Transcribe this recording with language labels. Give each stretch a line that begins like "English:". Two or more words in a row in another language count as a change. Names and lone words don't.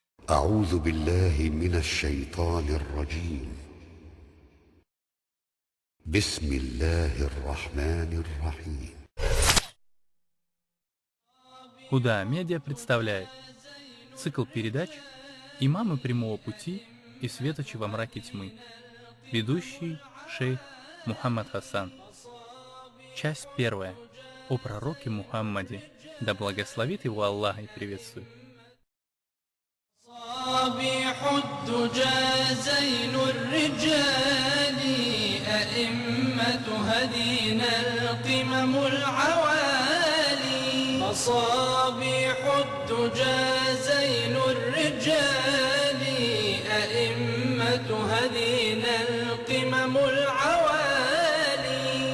Arabic: أعوذ بالله من الشيطان الرجيم. بسم الله الرحمن الرحيم.
Russian: Худа Медиа представляет цикл передач «Имамы прямого пути и светочи во мраке тьмы». Ведущий шейх Мухаммад Хасан. Часть первая. О пророке Мухаммаде. Да благословит его Аллах и приветствует.
Arabic: صابيح الدجى زين الرجال أئمة هدينا القمم العوالي مصابيح الدجى زين الرجال أئمة هدينا القمم العوالي